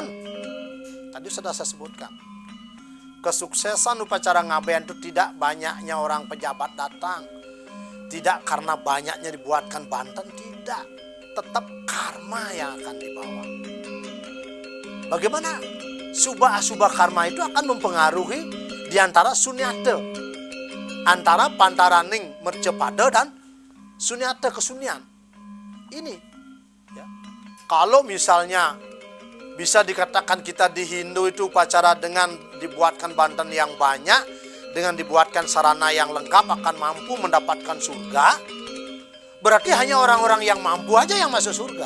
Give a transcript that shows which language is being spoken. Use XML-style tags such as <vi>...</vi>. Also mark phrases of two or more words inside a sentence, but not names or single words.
<id>Tadi sudah saya sebutkan. Kesuksesan upacara ngaben itu tidak banyaknya orang pejabat datang. Tidak karena banyaknya dibuatkan Banten, tidak. Tetap karma yang akan dibawa. Bagaimana? Subah-subah karma itu akan mempengaruhi diantara sunyate. Antara</id> <ban>pantaraning mercepada</ban> <id>dan sunyate kesunyian. Ini. Ya. Kalau misalnya bisa dikatakan kita di Hindu itu upacara dengan dibuatkan Banten yang banyak, dengan dibuatkan sarana yang lengkap akan mampu mendapatkan surga, berarti hanya orang-orang yang mampu aja yang masuk surga.</id>